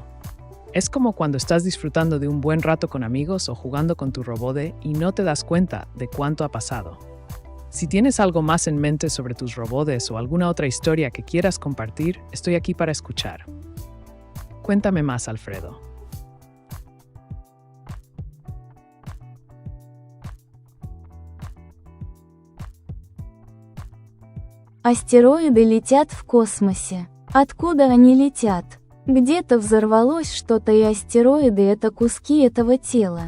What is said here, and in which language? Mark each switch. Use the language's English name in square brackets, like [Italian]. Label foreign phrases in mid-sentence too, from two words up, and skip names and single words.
[Spanish] Es como cuando estás disfrutando de un buen rato con amigos o jugando con tu robot y no te das cuenta de cuánto ha pasado. Si tienes algo más en mente sobre tus robots o alguna otra historia que quieras compartir, estoy aquí para escuchar. Cuéntame más, Alfredo. [Russian] Астероиды летят в космосе. Откуда они летят? Где-то взорвалось что-то, и астероиды — это куски этого тела.